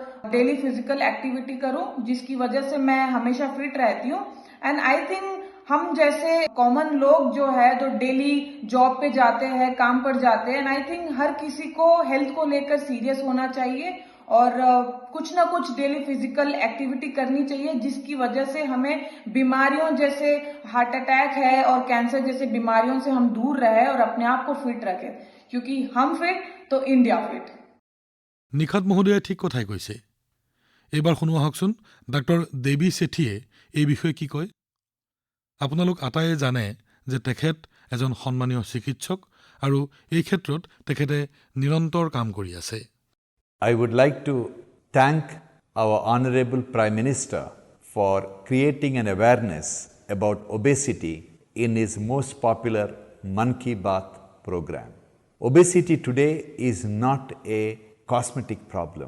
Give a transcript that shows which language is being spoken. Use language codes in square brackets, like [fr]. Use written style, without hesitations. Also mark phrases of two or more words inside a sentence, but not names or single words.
[en] daily physical activity [hi] करूं जिसकी वजह से मैं हमेशा फिट रहती हूं [en] and I think [hi] हम जैसे कॉमन लोग जो है जो [en] daily job [hi] पे जाते हैं काम पर जाते हैं [en] and I think [hi] हर किसी को हेल्थ को लेकर सीरियस होना चाहिए और कुछ ना कुछ [en] daily physical activity [hi] करनी चाहिए जिसकी वजह से हमें बीमारियों जैसे [en] heart attack [hi] है और कैंसर जैसे बीमारियों से हम दूर रहे और अपने आप को फिट रखें क्योंकि हम फिट तो इंडिया फिट। [as] নিখাত মহোদয়ে ঠিক কথাই কৈছে। এইবাৰ শুনো আহকচোন ডাক্তৰ দেৱী ছেঠীয়ে এই বিষয়ে কি কয়। আপোনালোক আটাইয়ে জানে যে তেখেত এজন সন্মানীয় চিকিৎসক আৰু এই ক্ষেত্ৰত তেখেতে নিৰন্তৰ কাম কৰি আছে। [en] I would like to thank our Honorable Prime Minister for creating an awareness about obesity in his most popular Mann Ki Baat program. Obesity today is not a cosmetic problem.